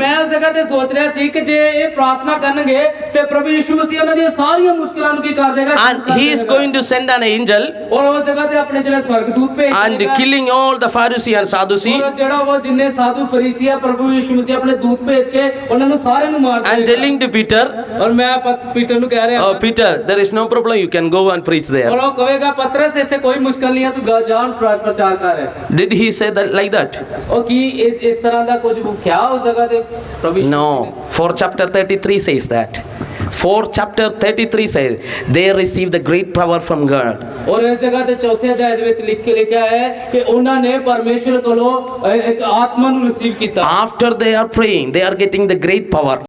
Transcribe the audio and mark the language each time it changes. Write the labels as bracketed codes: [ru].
[pa] ਮੈਂ ਉਸ ਜਗ੍ਹਾ ਤੇ ਸੋਚ ਰਿਹਾ ਸੀ ਕਿ ਜੇ ਇਹ ਪ੍ਰਾਰਥਨਾ ਕਰਨਗੇ ਤੇ ਪ੍ਰਭੂ ਯਿਸੂ ਮਸੀਹ ਉਹਨਾਂ ਦੀਆਂ ਸਾਰੀਆਂ ਮੁਸ਼ਕਲਾਂ ਨੂੰ ਕੀ ਕਰ ਦੇਗਾ। [en] And he is going to send an angel [pa] ਔਰ ਉਸ ਜਗ੍ਹਾ ਤੇ ਆਪਣੇ ਜਿਹੜੇ ਸਵਰਗਦੂਤ ਭੇਜ [en] and [pa] ਦੇਗਾ। [en] killing all the Pharisee and Sadducee [pa] ਔਰ ਜਿਹੜਾ ਉਹ ਜਿੰਨੇ ਸਾਧੂ ਫਰੀਸੀ ਆ ਪ੍ਰਭੂ ਯਿਸੂ ਮਸੀਹ ਆਪਣੇ ਦੂਤ ਭੇਜ ਕੇ ਉਹਨਾਂ ਨੂੰ ਸਾਰਿਆਂ ਨੂੰ ਮਾਰ ਦੇਗਾ। [en] and telling to Peter, [pa] ਔਰ ਮੈਂ ਪੀਟਰ ਨੂੰ ਕਹਿ ਰਿਹਾ [en] oh Peter, there is no problem, you can go and preach there. [pa] ਔਰ ਉਹ ਕਹੇਗਾ ਪਤਰਸ ਇੱਥੇ ਕੋਈ ਮੁਸ਼ਕਲ ਨਹੀਂ ਹੈ, ਤੂੰ ਜਾਣ ਪ੍ਰਚਾਰ ਕਰ। [en] Did he say that like that? [pa] ਉਹ ਕੀ ਇਸ ਤਰ੍ਹਾਂ ਦਾ ਕੁਝ ਕਿਹਾ ਉਸ ਜਗ੍ਹਾ ਤੇ ਪ੍ਰਭੂ ਯਿਸੂ [en] No. 4 chapter 33 says that. 4 chapter 33 says they receive the great power from God. [pa] ਔਰ ਇਸ ਜਗ੍ਹਾ ਤੇ ਚੌਥੇ ਅਧਿਆਇ ਦੇ ਵਿੱਚ ਲਿਖਿਆ ਹੈ ਕਿ ਉਹਨਾਂ ਨੇ ਪਰਮੇਸ਼ਰ ਕੋਲੋਂ ਇੱਕ ਆਤਮਾ ਨੂੰ ਰਿਸੀਵ ਕੀਤਾ। [en] After they are praying, they are getting the great power.